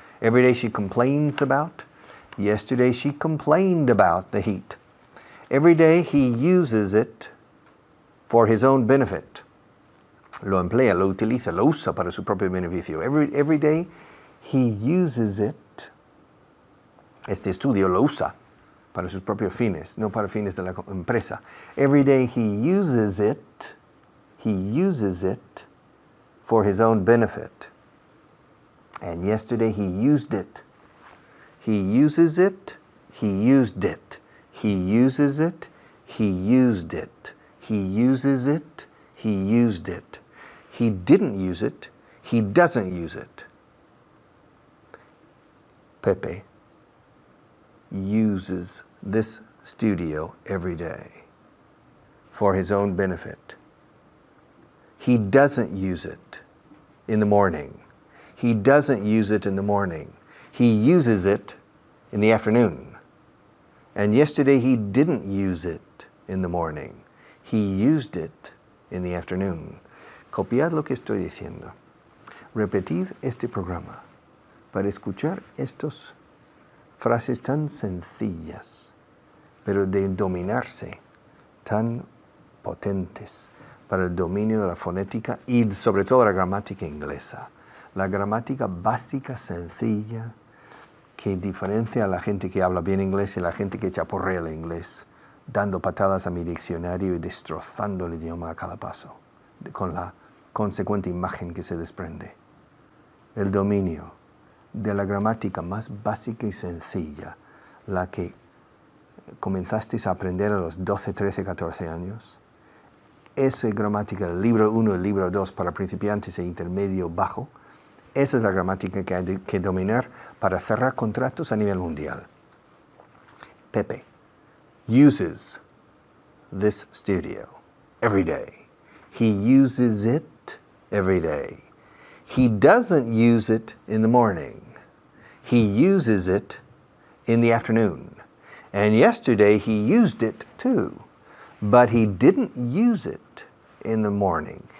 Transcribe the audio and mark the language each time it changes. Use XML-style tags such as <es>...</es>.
<en>Every day she complains about, yesterday she complained about the heat. Every day he uses it for his own benefit.</en> <es>Lo emplea, lo utiliza, lo usa para su propio beneficio.</es> <en>Every day he uses it.</en> <es>Este estudio lo usa para sus propios fines, no para fines de la empresa.</es> <en>Every day he uses it for his own benefit. And yesterday he used it. He uses it, he used it. He uses it, he used it. He uses it, he used it. He didn't use it, he doesn't use it. Pepe uses this studio every day for his own benefit. He doesn't use it in the morning. He doesn't use it in the morning. He uses it in the afternoon. And yesterday he didn't use it in the morning. He used it in the afternoon.</en> <es>Copiad lo que estoy diciendo. Repetid este programa para escuchar estas frases tan sencillas, pero de dominarse, tan potentes para el dominio de la fonética y sobre todo la gramática inglesa. La gramática básica, sencilla, que diferencia a la gente que habla bien inglés y la gente que chaporrea el inglés, dando patadas a mi diccionario y destrozando el idioma a cada paso, con la consecuente imagen que se desprende. el dominio de la gramática más básica y sencilla, la que comenzasteis a aprender a los 12, 13, 14 años. Esa es gramática del libro 1 y el libro 2 para principiantes e intermedio bajo. Esa es la gramática que hay que dominar para cerrar contratos a nivel mundial.</es> <en>Pepe uses this studio every day. He uses it every day. He doesn't use it in the morning. He uses it in the afternoon. And yesterday he used it too, but he didn't use it in the morning.</en>